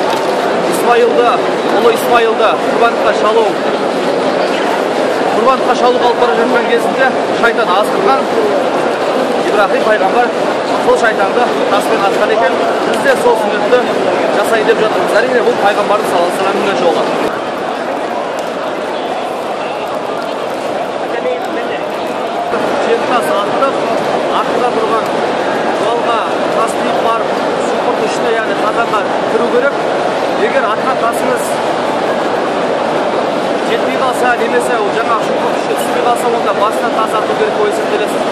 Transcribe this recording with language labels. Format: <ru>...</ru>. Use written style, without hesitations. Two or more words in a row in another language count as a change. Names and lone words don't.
<kk>Ұлы Исмайылды құрбандыққа шалу қалып бара жатқан кезінде шайтан азғырған. Ибрахим пайғамбар сол шайтанды таспен атқан екен. Біз де сол сүннетті жасай деп жатырмыз. Әрине бұл пайғамбардың</kk> <ar>صلى الله عليه وسلم</ar> <kk>жолы. Тас аттық, артында тұрған жолға тас тиіп барып, сұңқырдың ішіне, яғни қазанға кіру керек. Егер атқан тасыңыз жетпей қалса, немесе жаңа сұңқырдың ішіне түспей қалса, онда басынан тас ату керек болып есептелесіз.</kk>